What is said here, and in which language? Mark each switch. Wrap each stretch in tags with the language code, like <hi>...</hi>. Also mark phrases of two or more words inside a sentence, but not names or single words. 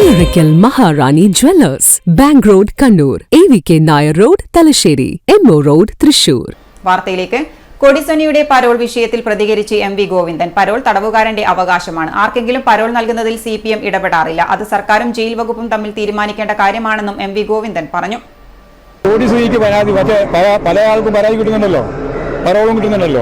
<ml>Oracle Maharani Jewellers, Bank Road, Kannur, AVK Nair Road, Talasheri, MO Road, Thrissur. വാർത്തയിലേക്ക്. കൊടിസുനിയുടെ പരോൾ വിഷയത്തിൽ പ്രതികരിച്ച് എം വി ഗോവിന്ദൻ. പരോൾ തടവുകാരന്റെ അവകാശമാണ്. ആർക്കെങ്കിലും പരോൾ നൽകുന്നതിൽ CPM ഇടപെടാറില്ല. അത് സർക്കാരും ജയിൽ വകുപ്പും തമ്മിൽ തീരുമാനിക്കേണ്ട കാര്യമാണെന്നും എം വി ഗോവിന്ദൻ പറഞ്ഞു. കൊടിസുനിക്ക് പരാതി പല ആൾക്കും പരാതി കിട്ടുന്നുണ്ടല്ലോ, പരോളും കിട്ടുന്നുണ്ടല്ലോ.</ml>